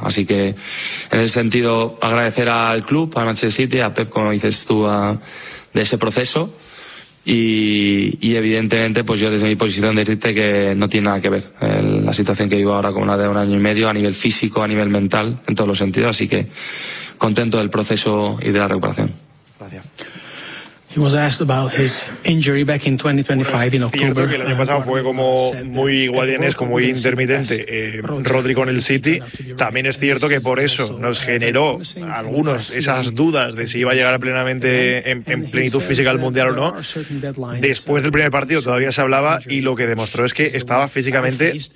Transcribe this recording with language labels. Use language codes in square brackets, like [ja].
[es] Así que en ese sentido, agradecer al club, a Manchester City, a Pep, como dices tú, de ese proceso, y evidentemente pues yo desde mi posición decirte que no tiene nada que ver la situación que vivo ahora con una de 1 año y medio, a nivel físico, a nivel mental, en todos los sentidos. Así que contento del proceso y de la recuperación. Gracias. [en] He was asked about his injury back in 2025 in October. [es] Cierto que el año pasado fue como muy guardianesco, muy intermitente, Rodri con el City. También es cierto que por eso nos generó algunos esas dudas de si iba a llegar plenamente en plenitud física al Mundial o no. Después del primer partido todavía se hablaba, y lo que demostró es que estaba físicamente